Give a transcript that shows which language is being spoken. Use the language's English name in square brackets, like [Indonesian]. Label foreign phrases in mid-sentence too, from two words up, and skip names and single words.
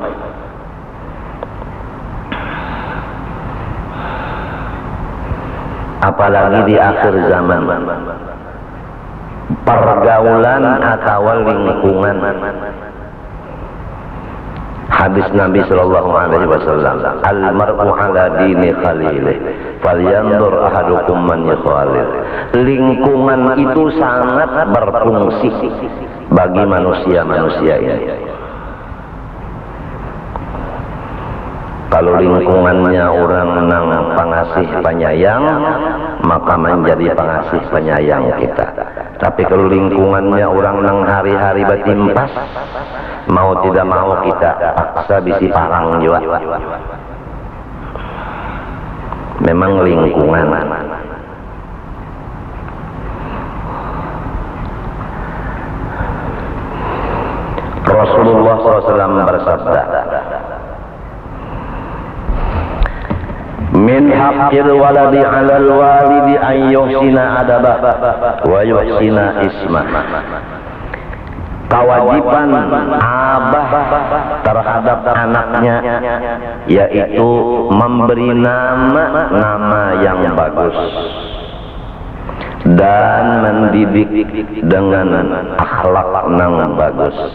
[Banjar] Apalagi di akhir zaman, pergaulan atau lingkungan. Hadis Nabi [Arabic] صلى الله عليه وسلم المرء على دين خليله فلينظر أحدكم من يخالل. [Banjar] Lingkungan itu sangat berfungsi bagi manusia-manusia ini. Kalau lingkungannya orang nang pengasih penyayang, maka menjadi pengasih penyayang kita. Tapi kalau lingkungannya orang nang hari-hari batimpas, mau tidak mau kita paksa bisi parang juga. Memang lingkungan. Rasulullah SAW bersabda, [Arabic] من حق الولد على الوالد أن يحسن أدبه ويحسن اسمه. [Banjar] Kewajiban abah terhadap anaknya yaitu memberi nama yang bagus dan mendidik dengan akhlak yang bagus.